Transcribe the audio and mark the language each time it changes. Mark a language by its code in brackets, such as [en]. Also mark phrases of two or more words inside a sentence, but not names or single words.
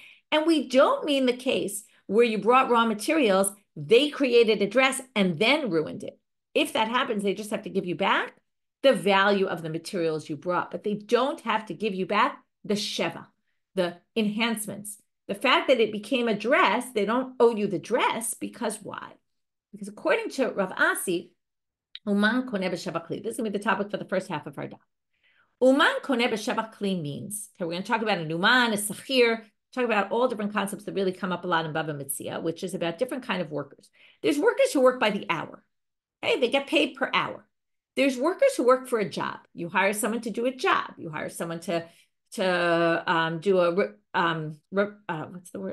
[en] And we don't mean the case where you brought raw materials, they created a dress and then ruined it. If that happens, they just have to give you back the value of the materials you brought, but they don't have to give you back the sheva, the enhancements. The fact that it became a dress, they don't owe you the dress because why? Because according to Rav Asi, [he] Uman koneh b'sheva kli. [en] This is going to be the topic for the first half of our daf. [he] Uman koneh b'sheva kli [en] means, okay, we're going to talk about an uman, a sachir, talk about all different concepts that really come up a lot in Bava Mitzia, which is about different kind of workers. There's workers who work by the hour. Okay, they get paid per hour. There's workers who work for a job. You hire someone to do a job. You hire someone to do a what's the word?